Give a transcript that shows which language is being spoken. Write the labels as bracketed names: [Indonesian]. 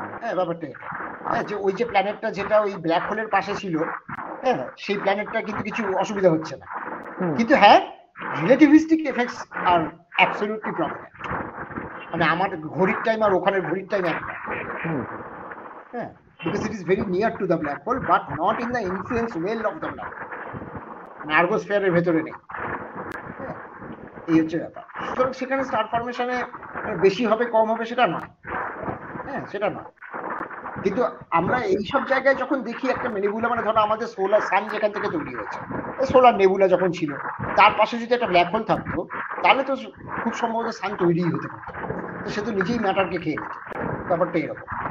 [Bangla] হ্যাঁ, ব্যাপারটা হ্যাঁ, যে ওই যে প্ল্যানেটটা যেটা ওই ব্ল্যাক হোলের পাশে ছিল, হ্যাঁ, সেই প্ল্যানেটটা কিন্তু কিছু অসুবিধা হচ্ছে না, কিন্তু হ্যাঁ রিলেটিভিস্টিক এফেক্টস আর অ্যাবসলিউটলি প্রমিনেন্ট, মানে আমার ঘড়ির টাইম আর ওখানের ঘড়ির টাইম এক না। [English] হ্যাঁ, because it is very near to the black hole but not in the influence well of the black hole, [Bangla] মানে আর্গোস্ফিয়ারের ভেতরে নেই। এই হচ্ছে ব্যাপার। সুতরাং সেখানে স্টার ফরমেশনে বেশি হবে কম হবে সেটা নয়, হ্যাঁ সেটা নয়। কিন্তু আমরা এইসব জায়গায় যখন দেখি একটা নেবুলা, মানে ধরো আমাদের সোলার সান যেখান থেকে তৈরি হয়েছে, সোলার নেবুলা যখন ছিল, তার পাশে যদি একটা ব্ল্যাক হোল থাকতো, তাহলে তো খুব সম্ভবত সান তৈরিই হতে পারতো, তো সে তো নিজেই ম্যাটারকে খেয়ে নিত, ব্যাপারটা এরকম।